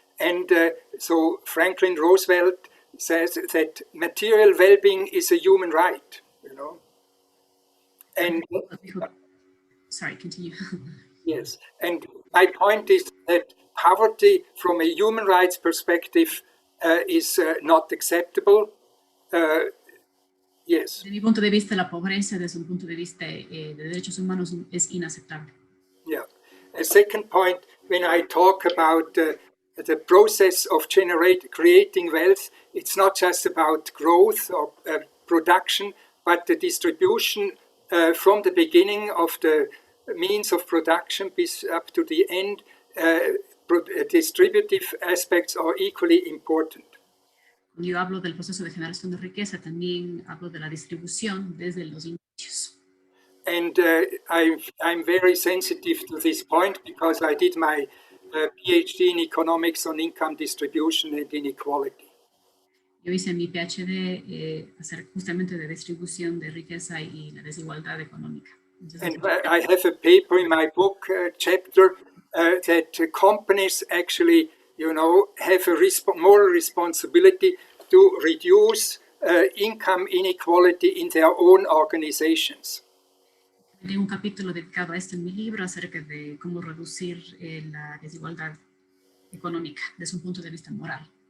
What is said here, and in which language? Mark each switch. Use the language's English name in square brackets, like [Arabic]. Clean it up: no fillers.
[English] And so Franklin Roosevelt says that material well-being is a human right, you know. And sorry, continue. yes, and my point is that poverty from a human rights perspective is not acceptable. Yes. [Spanish] Desde mi punto de vista, la pobreza desde un punto de vista de derechos humanos es inaceptable. [English] Yeah. A second point, when I talk about the process of creating wealth, it's not just about growth or production, but the distribution from the beginning of the means of production up to the end. Distributive aspects are equally important. [Spanish] Cuando yo hablo del proceso de generación de riqueza, también hablo de la distribución desde los inicios. [English] And I'm very sensitive to this point because I did my PhD in economics on income distribution and inequality. [Spanish] Yo hice mi PhD justamente de distribución de riqueza y la desigualdad económica. Entonces, [English] and I have a paper in my book chapter that companies actually, have a moral responsibility to reduce income inequality in their own organizations. [Spanish] Hay un capítulo dedicado a esto en mi libro acerca de cómo reducir la desigualdad económica desde un punto de vista moral.